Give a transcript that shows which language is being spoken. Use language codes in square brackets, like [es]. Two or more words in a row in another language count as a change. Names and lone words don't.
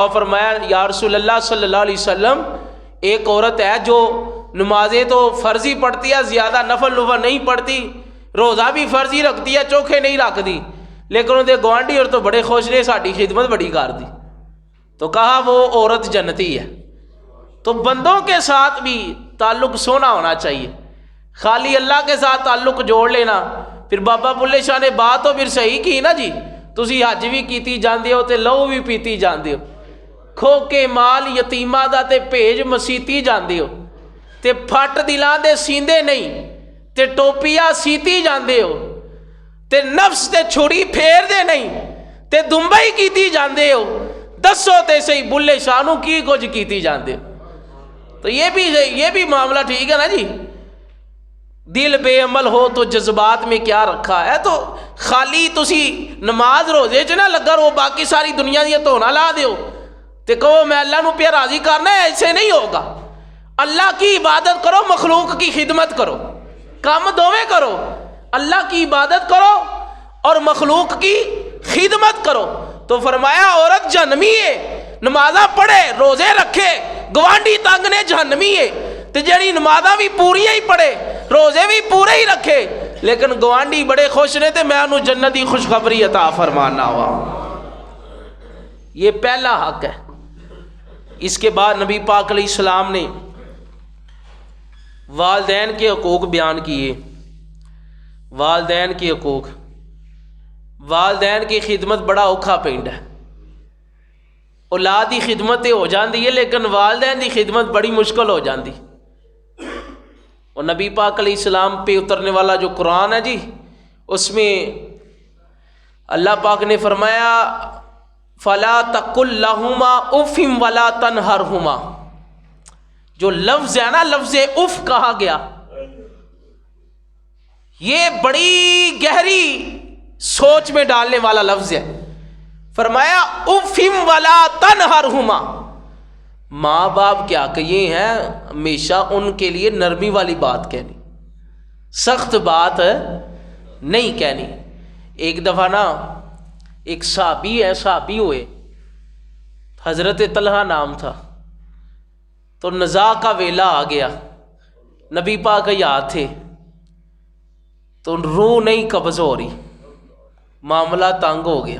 [ur] فرمایا یا رسول اللہ [ar] صلی اللہ علیہ وسلم [ur] ایک عورت ہے جو نمازیں تو فرضی پڑھتی ہے، زیادہ نفل نہیں پڑھتی، روزہ بھی فرضی رکھتی ہے، چوکھے نہیں رکھتی، لیکن وہ گوانڈی اور تو بڑے خوش نے ساری خدمت بڑی کر دی. تو کہا وہ عورت جنتی ہے. تو بندوں کے ساتھ بھی تعلق سونا ہونا چاہیے. خالی اللہ کے ساتھ تعلق جوڑ لینا. [pa] پھر بابا بلے شاہ نے بات تو پھر صحیح کی نا جی، تسی حج بھی کیتی جاندے ہو تے لہو بھی پیتی جاندے ہو، کھو کے مال یتیماں دا تے بھیج مسیتی جاندے ہو، تے پھٹ دلاں دے سیندے نہیں تے ٹوپیاں سیتی جاندے ہو، تے نفس تے چھڑی پھیر دے نہیں تے دمبئی کیتی جاندے ہو. دسو تے صحیح بلے شاہ نو کی کچھ کیتی جاندے ہو. [ur] تو یہ بھی معاملہ ٹھیک ہے نا جی. دل بے عمل ہو تو جذبات میں کیا رکھا ہے. [pa] تو خالی تسی نماز روزے چ نہ لگا رہو، باقی ساری دنیا دیا دھونا لا دیو تے کہو میں اللہ نو پیا راضی کرنا ہے. [ur] ایسے نہیں ہوگا. اللہ کی عبادت کرو، مخلوق کی خدمت کرو، کام دوویں کرو. اللہ کی عبادت کرو اور مخلوق کی خدمت کرو. [pa] تو فرمایا عورت جہنمی ہے، نمازاں پڑھے، روزے رکھے، گوانڈی تنگ نے جہنمی ہے. تے جڑی نمازاں بھی پوری ہی پڑھے، روزے بھی پورے ہی رکھے، لیکن گوانڈی بڑے خوش نے تے میں انہوں جنتی خوشخبری عطا فرمانا ہوا. [ur] یہ پہلا حق ہے۔ اس کے بعد نبی پاک علیہ السلام نے والدین کے حقوق بیان کیے۔ والدین کے حقوق، والدین کی خدمت بڑا اوکھا پینڈ ہے۔ اولاد کی خدمت ہو جاندی ہے لیکن والدین کی خدمت بڑی مشکل ہو جاندی۔ اور نبی پاک علیہ السلام پہ اترنے والا جو قرآن ہے جی، اس میں اللہ پاک نے فرمایا [ar] فَلَا تَقُلْ لَهُمَا اُفٍ وَلَا تَنْهَرْهُمَا، [ur] جو لفظ ہے نا، لفظ اف کہا گیا، یہ بڑی گہری سوچ میں ڈالنے والا لفظ ہے۔ فرمایا [ar] اُفٍ وَلَا تَنْهَرْهُمَا، [ur] ماں باپ کیا کہ یہ ہیں ہمیشہ ان کے لیے نرمی والی بات کہنی، سخت بات نہیں کہنی۔ ایک دفعہ نا ایک صحابی ہوئے، حضرت طلحہ نام تھا، تو نزاع کا ویلا آ گیا، نبی پاک یاد تھے، تو روح نہیں قبض ہو رہی، معاملہ تنگ ہو گیا۔